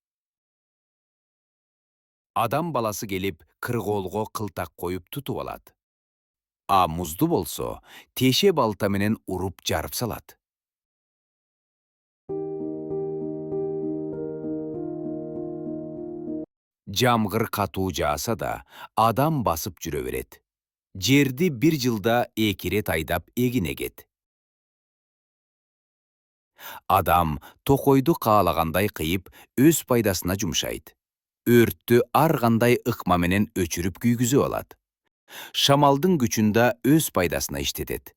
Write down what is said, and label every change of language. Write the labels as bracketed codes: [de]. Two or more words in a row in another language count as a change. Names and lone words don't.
[ky] Adam balası gelip kırgolgo kıltak koyup tutup alat. A muzdu bolso, teşe balta menen urup jarıp salat. Jamgır katuu jaasa da adam basıp jüre beret. Жерди bir жылда эки рет айдап эгин эгет. Адам токойду каалагандай кыйып, өз пайдасына жумшайт. Өрттү ар кандай ыкма менен өчүрүп күйгүзүп алат. Шамалдын күчүндө өз пайдасына иштетет.